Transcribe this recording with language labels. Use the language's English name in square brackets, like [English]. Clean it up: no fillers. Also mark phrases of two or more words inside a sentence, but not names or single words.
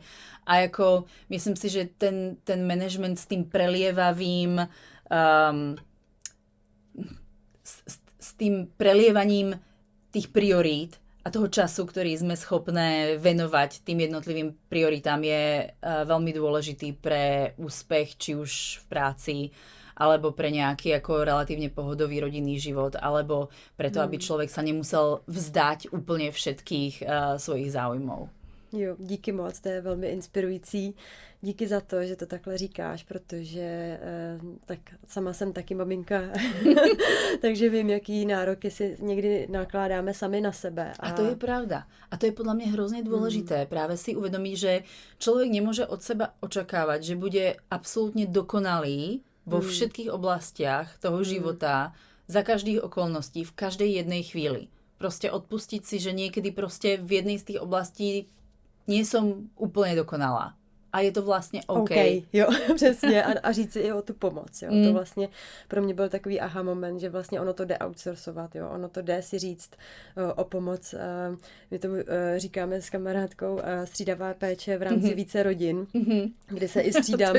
[Slovak] A ako myslím si, že ten management s tým prelievavým s tým prelievaním tých priorít a toho času, ktorý sme schopné venovať tým jednotlivým prioritám je veľmi dôležitý pre úspech, či už v práci, alebo pre nejaký ako relatívne pohodový rodinný život, alebo preto, aby človek sa nemusel vzdať úplne všetkých svojich záujmov. [Czech] Jo, díky moc, to je velmi inspirující. Díky za to, že to takhle říkáš, protože tak sama jsem taky maminka, takže vím, jaký nároky si někdy nakládáme sami na sebe. [Slovak] A to je pravda. A to je podľa mňa hrozne dôležité. Práve si uvedomiť, že človek nemôže od seba očakávať, že bude absolútne dokonalý vo všetkých oblastiach toho života, za každých okolností, v každej jednej chvíli. Proste odpustiť si, že niekedy proste v jednej z tých oblastí nie som úplne dokonalá. [Czech] A je to vlastně OK. Jo, přesně. A říct si i o tu pomoc. Jo. To vlastně pro mě byl takový aha moment, že vlastně ono to jde outsourcovat. Jo. Ono to jde si říct o pomoc. My tomu říkáme s kamarádkou střídavá péče v rámci více rodin, kde se i střídáme.